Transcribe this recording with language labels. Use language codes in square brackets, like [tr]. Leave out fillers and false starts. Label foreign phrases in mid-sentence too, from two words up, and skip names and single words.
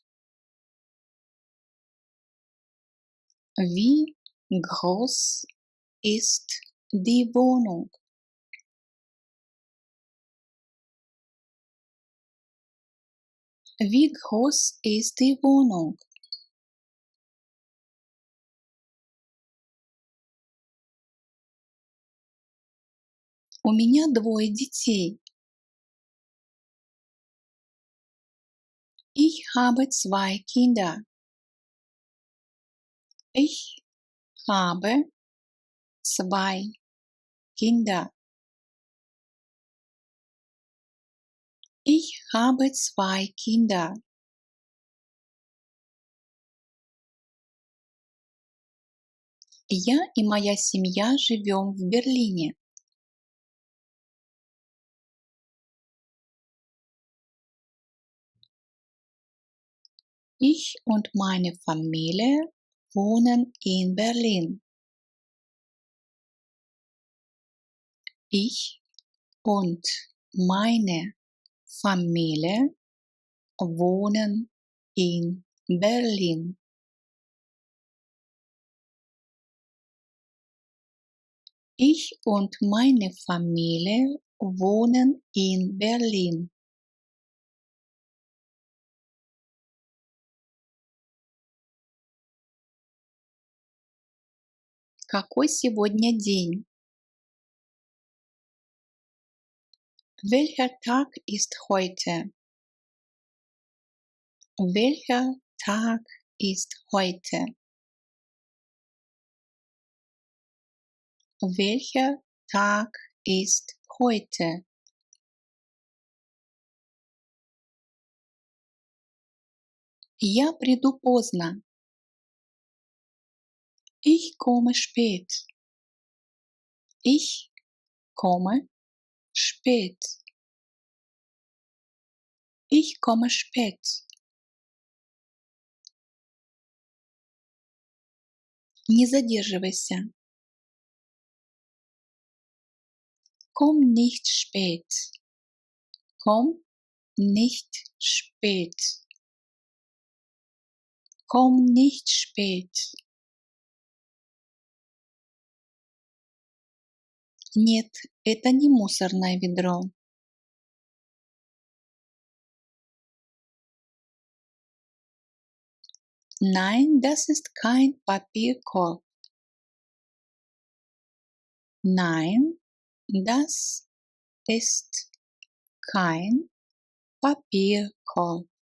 [de] Wie groß ist die Wohnung? Wie groß ist die Wohnung? [ru] У меня двое детей. [de] Ich habe zwei Kinder. Ich habe zwei Kinder. Ich habe zwei Kinder. [ru] Я и моя семья живем в Берлине. [de] Ich und meine Familie wohnen in Berlin. Ich und meine Familie wohnen in Berlin. Ich und meine Familie wohnen in Berlin. [ru] Какой сегодня день? [de] Welcher Tag ist heute? Welcher Tag ist heute? Welcher Tag ist heute? [ru] Я приду поздно. [de] Ich komme spät. Ich komme spät. Ich komme spät. [ru] Не задерживайся. [de] Komm nicht spät. Komm nicht spät. Komm nicht spät. [ru] Нет, это не мусорное ведро. [de] Nein, das ist kein Papierkorb. Nein, das ist kein Papierkorb.